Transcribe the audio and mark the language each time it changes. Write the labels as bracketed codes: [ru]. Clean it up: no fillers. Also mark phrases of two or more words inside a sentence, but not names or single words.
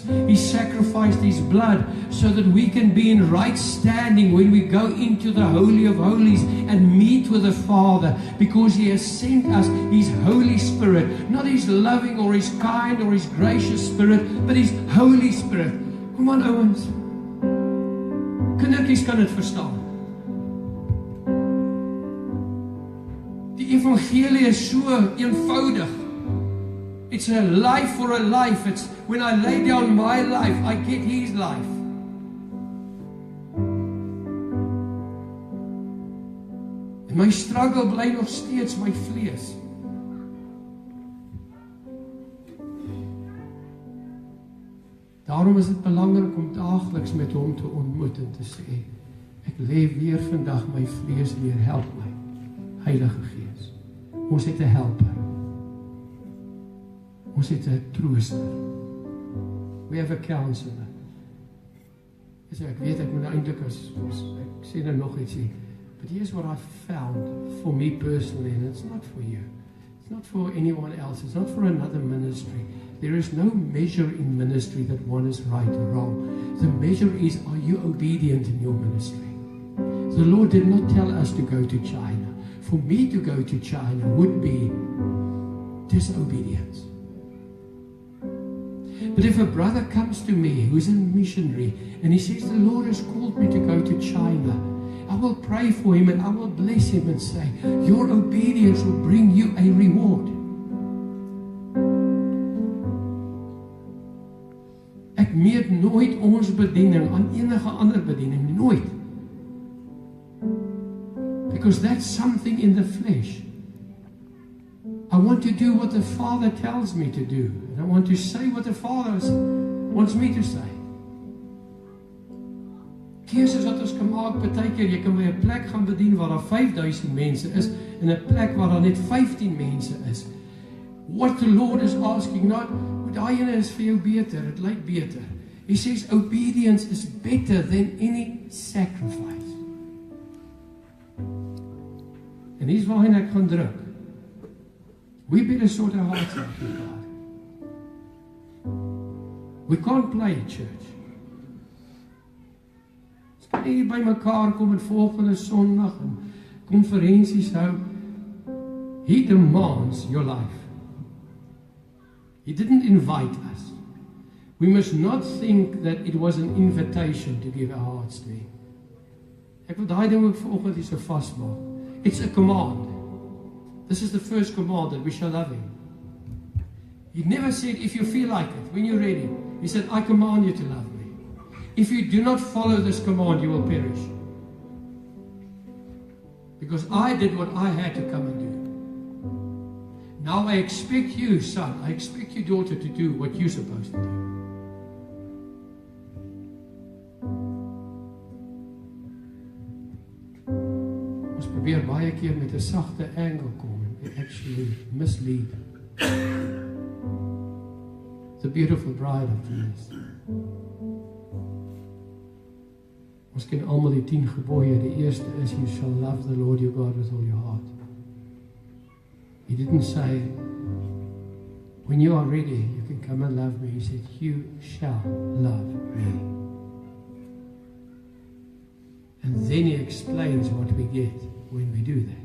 [en] He sacrificed His blood so that we can be in right standing when we go into the Holy of Holies and meet with the Father, because He has sent us His Holy Spirit, not His loving or His kind or His gracious Spirit, but His Holy Spirit. [af] Kom aan ouens, kindertjies kan dit verstaan. Die evangelie is so eenvoudig. [en] It's a life for a life. It's when I lay down my life, I get His life. [af] En my struggle bly nog steeds my vlees. Daarom is dit belangrik om daagliks met Hom te ontmoet en te sê, ek lê weer vandag my vlees neer, help my, Heilige Gees. Ons het 'n helper. Ons het 'n trooster. [en] We have a counselor. [af] So ek weet ek moet eintlik as ek sê nou nog iets sê, [en] but here's what I've found for me personally, and it's not for you. It's not for anyone else. It's not for another ministry. There is no measure in ministry that one is right or wrong. The measure is, are you obedient in your ministry? The Lord did not tell us to go to China. For me to go to China would be disobedience. But if a brother comes to me who's a missionary and he says, the Lord has called me to go to China, I will pray for him and I will bless him and say, your obedience will bring you a reward. [af] Ek meet nooit ons bediening aan enige ander bediening, nooit. [en] Because that's something in the flesh. I want to do what the Father tells me to do. And I want to say what the Father wants me to say. [af] Keuses wat ons kan maak, partykeer jy kan by 'n plek gaan bedien waar daar 5000 mense is en 'n plek waar daar net 15 mense is. [en] What the Lord is asking, not [af] daai ene is vir jou beter, dit lyk beter. [en] He says obedience is better than any sacrifice. [af] En hier's waarheen ek gaan druk. [en] We better sort our hearts out with God. We can't play church. [af] Ons kan nie by mekaar kom en volgende Sondag en konferensies hou. [en] He demands your life. He didn't invite us. We must not think that it was an invitation to give our hearts to Him. [af] Ek wil daai ding ook vanoggend hier so vasmaak. [en] It's a command. This is the first command, that we shall love Him. He never said, if you feel like it, when you're ready. He said, I command you to love me. If you do not follow this command, you will perish. Because I did what I had to come and do. Now I expect you, son, I expect you, daughter, to do what you're supposed to do. [af] Ons probeer baie keer met 'n sagte angle kom en [en] actually mislead the beautiful bride of Jesus. [af] Ons ken almal die 10 gebooie. Die eerste is, [en] you shall love the Lord your God with all your heart. He didn't say, when you are ready, you can come and love me. He said, you shall love me. And then He explains what we get when we do that.